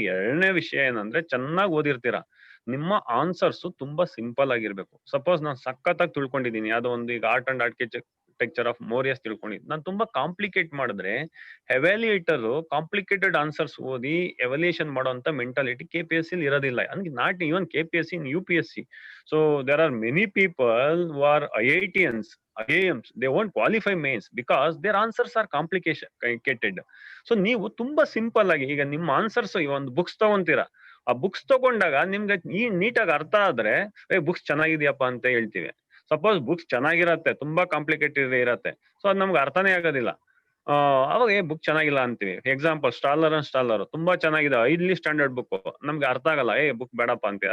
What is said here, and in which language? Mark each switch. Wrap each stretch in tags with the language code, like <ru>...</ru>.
<kn>ಎರಡನೇ ವಿಷಯ ಏನಂದ್ರೆ, ಚೆನ್ನಾಗಿ ಓದಿರ್ತೀರಾ, ನಿಮ್ಮ ಆನ್ಸರ್ಸ್ ತುಂಬಾ ಸಿಂಪಲ್ ಆಗಿರ್ಬೇಕು. ಸಪೋಸ್ ನಾನು ಸಖತ್ತಾಗಿ ತಿಳ್ಕೊಂಡಿದ್ದೀನಿ ಯಾವ್ದೋ ಒಂದು, ಈಗ art and architecture of Moriyas ತಿಳ್ಕೊಂಡಿದ್ದೀನಿ, ನಾನು ತುಂಬಾ ಕಾಂಪ್ಲಿಕೇಟ್ ಮಾಡಿದ್ರೆ ಎವ್ಯಾಲ್ಯೂಯೇಟರ್ ಕಾಂಪ್ಲಿಕೇಟೆಡ್ ಆನ್ಸರ್ಸ್ ಓದಿ ಎವ್ಯಾಲ್ಯೂಯೇಷನ್ ಮಾಡುವಂತ ಮೆಂಟಾಲಿಟಿ KPSC ಇರೋದಿಲ್ಲ. ಅಂದ್ರೆ</kn> <en>Not even KPSC, in UPSC. So there are many people who are IITians, IIMs, they won't qualify mains because their answers are complicated.</en> <kn>So ನೀವು ತುಂಬಾ ಸಿಂಪಲ್ ಆಗಿ, ಈಗ ನಿಮ್ಮ ಆನ್ಸರ್ಸ್ ಒಂದು ಬುಕ್ಸ್ ತಗೊಂತೀರಾ, ಆ ಬುಕ್ಸ್ ತಗೊಂಡಾಗ ನಿಮ್ಗೆ ನೀಟಾಗಿ ಅರ್ಥ ಆದ್ರೆ ಬುಕ್ಸ್ ಚೆನ್ನಾಗಿದ್ಯಪ್ಪ ಅಂತ ಹೇಳ್ತೀವಿ. ಸಪೋಸ್ ಬುಕ್ಸ್ ಚೆನ್ನಾಗಿರತ್ತೆ, ತುಂಬಾ ಕಾಂಪ್ಲಿಕೇಟೆಡ್ ಇರತ್ತೆ, ಸೊ ಅದ್ ನಮ್ಗೆ ಅರ್ಥನೇ ಆಗೋದಿಲ್ಲ. ಅವಾಗ ಬುಕ್ ಚೆನ್ನಾಗಿಲ್ಲ ಅಂತೀವಿ. ಎಕ್ಸಾಂಪಲ್ ಸ್ಟಾಲರ್ ತುಂಬಾ ಚೆನ್ನಾಗಿದೆ, 5ನೇ ಸ್ಟ್ಯಾಂಡರ್ಡ್ ಬುಕ್, ನಮ್ಗೆ ಅರ್ಥ ಆಗಲ್ಲ, ಬುಕ್ ಬೇಡಪ್ಪ ಅಂತೀವಿ.</kn>